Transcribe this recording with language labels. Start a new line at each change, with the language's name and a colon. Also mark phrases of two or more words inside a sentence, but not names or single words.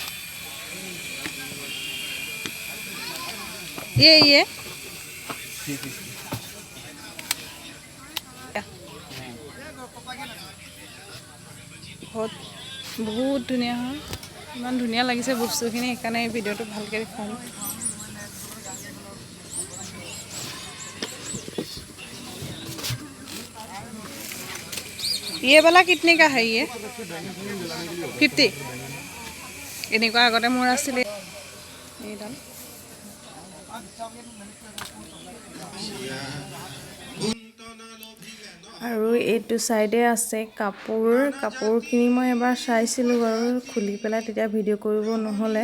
Assamese: ইয়ে বহুত ধুনীয়া হয়, ইমান ধুনীয়া লাগিছে বস্তুখিনি, সেইকাৰণে এই ভিডিঅ'টো ভালকৈ দেখুৱাম।
Hindi: ये वाला कितने का है ये?
Assamese: 50। এনেকুৱা আগতে মোৰ আছিলে এইডাল। আৰু এইটো চাইডে আছে কাপোৰখিনি মই এবাৰ চাইছিলোঁ বাৰু খুলি পেলাই, তেতিয়া ভিডিঅ' কৰিব নহ'লে।